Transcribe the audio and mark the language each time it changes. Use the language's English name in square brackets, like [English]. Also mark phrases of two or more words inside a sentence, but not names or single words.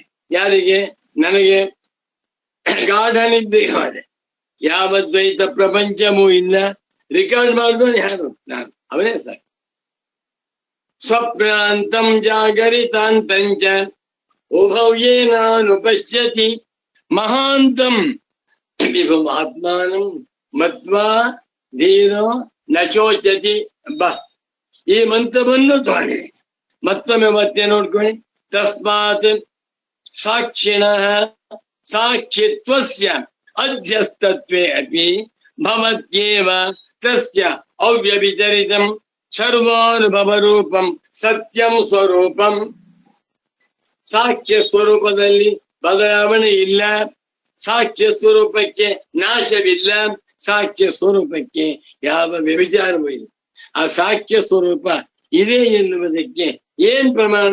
[Kannada] ಯಾರಿಗೆ? ನನಗೆ. ಗಾಢ ನಿದ್ರೆಗೆ ಹೋದೆ, ಯಾವ ದ್ವೈತ ಪ್ರಪಂಚವೂ ಇಲ್ಲ. ರಿಕಾರ್ಡ್ ಮಾಡಿದವನು ಯಾರು? ನಾನು. ಅವನೇ ಸಾಕು. [Sanskrit] ಸ್ವಪ್ನಾಂತಂ ಜಾಗರಿತಾಂತಂಚ ಉಭವ್ಯೇನಾನು ಪಶ್ಯತಿ ಮಹಾಂತಂ ವಿಭುಂ ಆತ್ಮಾನಂ ಮತ್ವಾ ಧೀರೋ ನಚೋಚತಿ. [Kannada] ಬಾ, ಈ ಮಂತ್ರವನ್ನು ತಗೊಂಡಿದೆ. ಮತ್ತೊಮ್ಮೆ ಮತ್ತೆ ನೋಡ್ಕೊಳ್ಳಿ. [Sanskrit] ತಸ್ಮಾತ್ ಸಾಕ್ಷಿಣ ಸಾಕ್ಷಿತ್ವಸ್ಯ ಅಧ್ಯಸ್ತತ್ವೇ ಅಪಿ ಭವತ್ಯೇವ ತಸ್ಯ ಅವ್ಯಭಿಚರಿತಂ ಸರ್ವಾನುಭವ ರೂಪಂ ಸತ್ಯಂ ಸ್ವರೂಪಂ. [Kannada] ಸಾಕ್ಷ್ಯ ಸ್ವರೂಪದಲ್ಲಿ ಬದಲಾವಣೆ ಇಲ್ಲ. ಸಾಕ್ಷ್ಯ ಸ್ವರೂಪಕ್ಕೆ ನಾಶವಿಲ್ಲ. ಸಾಕ್ಷ್ಯ ಸ್ವರೂಪಕ್ಕೆ ಯಾವ ವ್ಯಭಿಚಾರವೂ ಇಲ್ಲ. ಆ ಸಾಕ್ಷ್ಯ ಸ್ವರೂಪ ಇದೆ ಎನ್ನುವುದಕ್ಕೆ ಏನ್ ಪ್ರಮಾಣ?